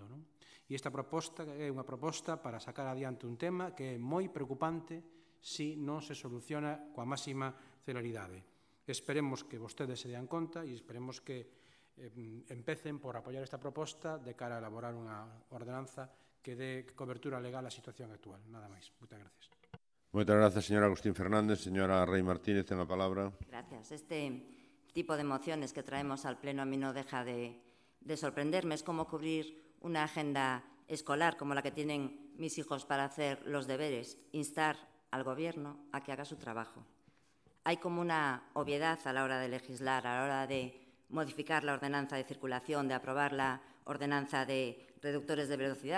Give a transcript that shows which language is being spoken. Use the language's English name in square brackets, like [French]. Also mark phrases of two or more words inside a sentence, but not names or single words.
[Galician] E esta proposta é unha proposta para sacar adiante un tema que é moi preocupante se non se soluciona coa máxima celeridade. Esperemos que vostedes se dean conta e esperemos que empecen por apoiar esta proposta de cara a elaborar unha ordenanza que dé cobertura legal á situación actual. Nada máis. Moitas gracias. Moitas gracias, señor Agustín Fernández. Señora Rey Martínez, ten a palabra. [Spanish] Gracias. Este tipo de mociones que traemos al Pleno a mí no deja de sorprenderme. Es como cubrir una agenda escolar como la que tienen mis hijos para hacer los deberes, instar al Gobierno a que haga su trabajo. Hay como una obviedad a la hora de legislar, a la hora de modificar la ordenanza de circulación, de aprobar la ordenanza de reductores de velocidad.